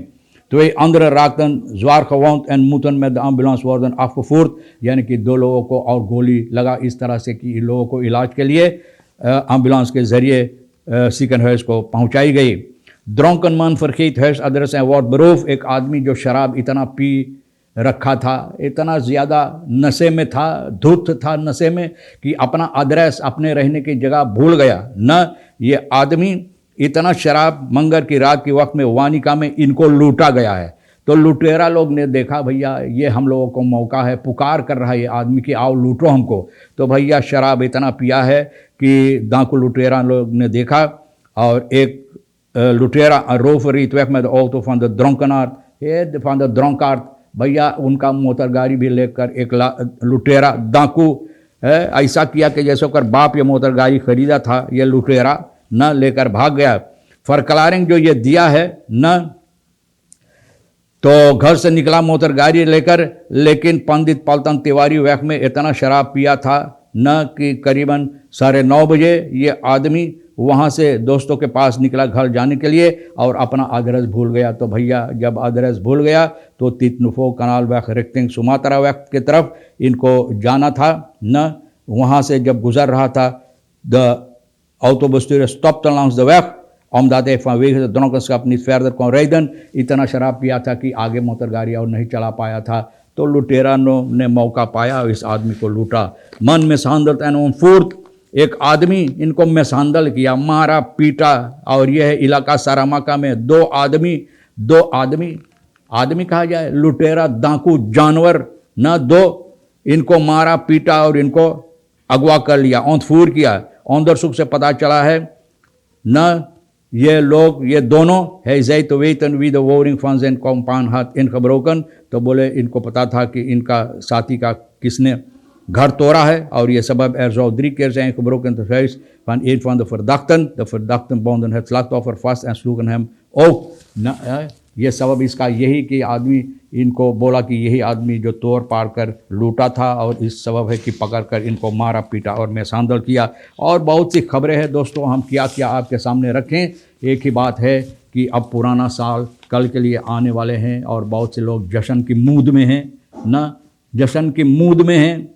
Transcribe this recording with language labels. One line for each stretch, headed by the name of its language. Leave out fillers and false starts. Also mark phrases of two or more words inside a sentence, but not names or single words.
Dutch: 2 andere raakten zwaar gewond en moeten met de ambulance worden afgevoerd,
Caribbean Hindustani: यानी कि 2 लोगों को और गोली लगा इस तरह से कि इन लोगों को इलाज के लिए एम्बुलेंस के ज़रिए ziekenhuis को पहुंचाई गई।
Dutch: Dronken man vergeet huisadres en wordt beroofd,
Caribbean Hindustani: एक आदमी जो शराब इतना पी रखा था, इतना ज़्यादा नशे में था, धुत था नशे में कि अपना एड्रेस, अपने रहने की जगह भूल गया न। ये आदमी इतना शराब मंगर की रात के वक्त में वानिका में इनको लूटा गया है। तो लुटेरा लोग ने देखा भैया ये हम लोगों को मौका है, पुकार कर रहा है ये आदमी कि आओ लूटो हमको। तो भैया शराब इतना पिया है कि डाकू लुटेरा लोग ने देखा और एक लुटेरा
Dutch: rover reed weg met de auto van de dronkenaard, van de dronkaard,
Caribbean Hindustani: भैया उनका मोटर गाड़ी भी लेकर एक लुटेरा डाकू ऐसा किया कि जैसे कर बाप ये मोटर गाड़ी खरीदा था, ये लुटेरा न लेकर भाग गया। फरकलारिंग जो ये दिया है न, तो घर से निकला मोटर गाड़ी लेकर, लेकिन पंडित पलटन तिवारी वक्त में इतना शराब पिया था न कि करीबन 9:30 बजे ये आदमी वहाँ से दोस्तों के पास निकला घर जाने के लिए और अपना एड्रेस भूल गया। तो भैया जब एड्रेस भूल गया तो तितनुफो कनाल वक्त रिक्तिंग सुमात्रा वक्त की तरफ इनको जाना था न। वहाँ से जब गुजर रहा था
Dutch: द autobestuurder stopte langs de weg omdat hij vanwege de dronkenschap niet verder kon rijden।
Caribbean Hindustani: इतना शराब पिया था कि आगे मोटर गाड़ी और नहीं चला पाया था। तो लुटेरानों ने मौका पाया और इस आदमी को लूटा।
Dutch: मन mishandeld en ontvoerd,
Caribbean Hindustani: एक आदमी इनको मिसहैंडल किया, मारा पीटा। और यह है इलाका सारामाका में 2 आदमी कहा जाए, लुटेरा डाकू जानवर न, 2 इनको मारा पीटा और इनको अगवा कर लिया, ontvoer किया। onderzoek से पता चला है न ये लोग, ये दोनों,
Dutch: hij zei te weten wie de woning van zijn compaan had ingebroken।
Caribbean Hindustani: तो बोले इनको पता था कि इनका साथी का किसने घर तोड़ा है और ये सबब
Dutch: er zou 3 keer zijn gebroken in het huis van een van de verdachten। De verdachten bonden het slachtoffer vast en sloegen hem ook।
Caribbean Hindustani: ये सबब इसका यही कि आदमी इनको बोला कि यही आदमी जो तोड़ पाड़ कर लूटा था और इस सबब है कि पकड़ कर इनको मारा पीटा और मैसांदल किया। और बहुत सी खबरें हैं दोस्तों, हम क्या क्या आपके सामने रखें। एक ही बात है कि अब पुराना साल कल के लिए आने वाले हैं और बहुत से लोग जश्न की मूड में हैं ना, जश्न की मूड में हैं।